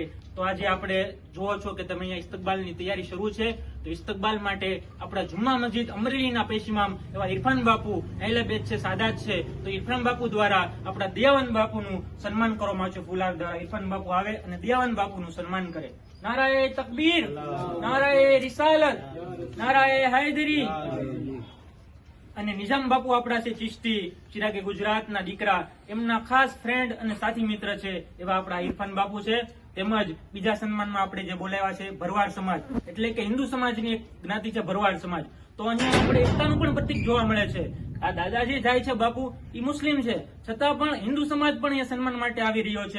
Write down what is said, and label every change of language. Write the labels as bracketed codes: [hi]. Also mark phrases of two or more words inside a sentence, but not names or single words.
[gu] તો આજે આપણે જોવો છો કે તમે અહીંયા ઇસ્તકબાલની તૈયારી શરૂ છે, તો ઇસ્તકબાલ માટે આપણા જુમ્મા મસ્જિદ અમરેલીના પેશિમામ એવા ઇરફાન બાપુ અહેલે બેત છે, સાદાત છે, તો ઇરફાન બાપુ દ્વારા આપણા દયાવન બાપુનું સન્માન કરવામાં આવે છે। ફુલાર દ્વારા ઇરફાન બાપુ આવે અને દયાવન બાપુનું સન્માન કરે। [ur] نعرۂ تکبیر، نعرۂ رسالت، نعرۂ حیدری. [gu] અને નિઝામ બાપુ આપણા છે ચિશ્તી, ચિરાગે ગુજરાતના દીકરા, એમના ખાસ ફ્રેન્ડ અને સાથી મિત્ર છે એવા આપણા ઇરફાન બાપુ છે। તેમજ બીજા સન્માનમાં આપણે જે બોલાવ્યા છે ભરવાડ સમાજ, એટલે કે હિન્દુ સમાજની એક જ્ઞાતિ છે ભરવાડ સમાજ। તો અહીંયા આપણે એકતાનું પણ પ્રતીક જોવા મળે છે। આ દાદાજી જાય છે બાપુ, એ મુસ્લિમ છે, છતાં પણ હિન્દુ સમાજ પણ અહીંયા સન્માન માટે આવી રહ્યો છે।